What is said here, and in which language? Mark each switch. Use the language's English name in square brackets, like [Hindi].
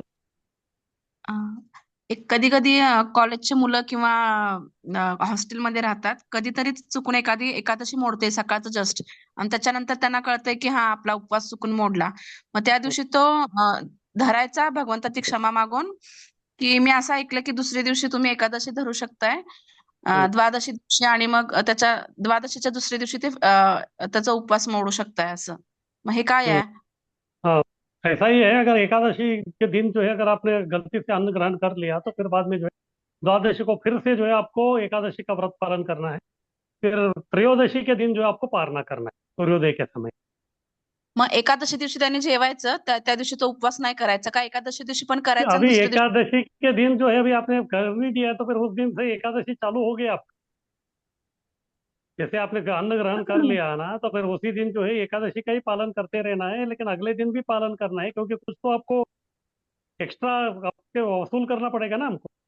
[Marathi] अं, एक कधी कधी कॉलेजचे मुलं किंवा हॉस्टेलमध्ये राहतात, कधीतरी चुकून एखादी एकादशी मोडते सकाळचं जस्ट, आणि त्याच्यानंतर त्यांना कळतंय की हा आपला उपवास चुकून मोडला. मग त्या दिवशी तो धरायचा भगवंताची क्षमा मागून, की मी असं ऐकलं की दुसऱ्या दिवशी तुम्ही एकादशी धरू शकताय, हम्म, द्वादशी दिवशी, आणि मग त्याच्या द्वादशीच्या दुसऱ्या दिवशी ते त्याचा उपवास मोडू शकताय असं. मग हे काय हम्म, आहे? [Hindi] हाँ ऐसा ही है, अगर एकादशी के दिन जो है अगर आपने गलती से अन्न ग्रहण कर लिया तो फिर बाद में जो है द्वादशी को फिर से जो है आपको एकादशी का व्रत पालन करना है। फिर त्रयोदशी के दिन जो है आपको पारणा करना है सूर्योदय के समय। [Marathi] मग एकादशी दिवशी त्यांनी जेवायचं, त्या दिवशी तो उपवास नाही करायचा का? एकादशी दिवशी पण करायचा आणि [Hindi] अभी [Marathi] दुसऱ्या दिवशी? [Hindi] एकादशी के दिन जो है अभी आपने कर भी दिया है, तो फिर उस दिन से एकादशी चालू हो गया। जैसे आपने अन्न ग्रहण कर लिया ना, तो फिर उसी दिन जो है एकादशी का ही पालन करते रहना है, लेकिन अगले दिन भी पालन करना है, क्योंकि कुछ तो आपको एक्स्ट्रा आपके वसूल करना पड़ेगा ना हमको।